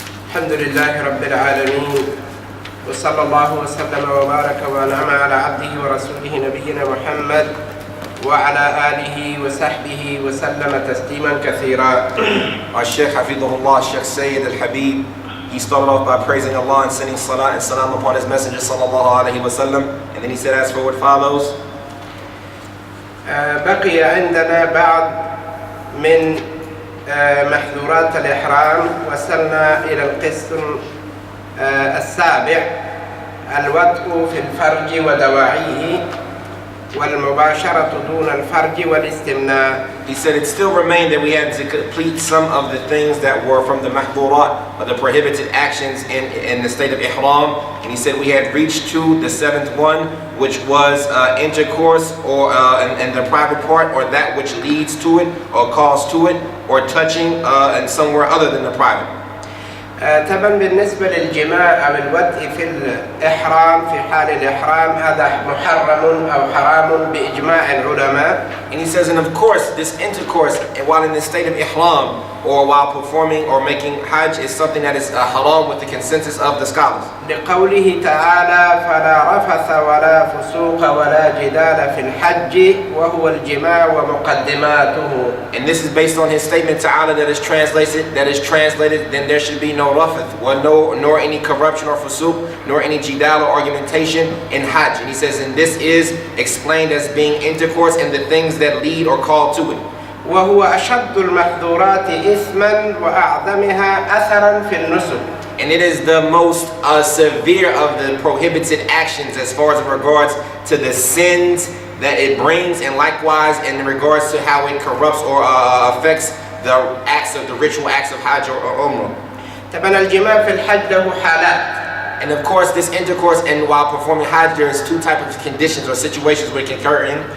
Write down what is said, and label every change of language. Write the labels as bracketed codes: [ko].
[ar] الحمد لله رب العالمين، وصلى الله وسلم وبارك وأنعم على عبده ورسوله نبينا محمد وعلى آله وصحبه وسلم تسليما كثيرا. الشيخ حفظه الشيخ [en] Sayyid Ḥabīb, he started off by praising Allah and sending salat and salam upon his messenger sallallahu alayhi wa sallam, and then he said as for what follows. [ar] بقي عندنا بعض من محظورات الإحرام. وصلنا إلى القسم السابع: الوطء في الفرج ودواعيه، والمباشرة دون الفرج والاستمناء. [en] He said it still remained that we had to complete some of the things that were from the mahdurat, or the prohibited actions in the state of ihram. And he said we had reached to the 7th one, which was intercourse or in the private part, or that which leads to it or calls to it, or touching and somewhere other than the private. [ar] طبعا بالنسبة للجماع أو الوطء في الإحرام في حال الإحرام هذا محرم أو حرام بإجماع العلماء. [en] And he says, and of course this intercourse while in the state of ihram or while performing or making hajj is something that is haram with the consensus of the scholars. [ar] لقوله تعالى: فلا رفث ولا فسوق ولا جدال في الحج وهو الجماع ومقدماته. [en] And this is based on his statement ta'ala that is translated, then there should be no rafath, nor any corruption or fusuq, nor any jidal or argumentation in hajj. And he says, and this is explained as being intercourse and the things that lead or call to it. [ar] وهو أشد المحظورات إثما وأعظمها أثرا في النسك. [en] And it is the most severe of the prohibited actions as far as in regards to the sins that it brings, and likewise in regards to how it corrupts or affects the ritual acts of hajj or umrah. [ar] طبعا الجماع في الحج له حالات. [en] And of course, this intercourse and while performing Hajj, there is two types of conditions or situations where it can occur in.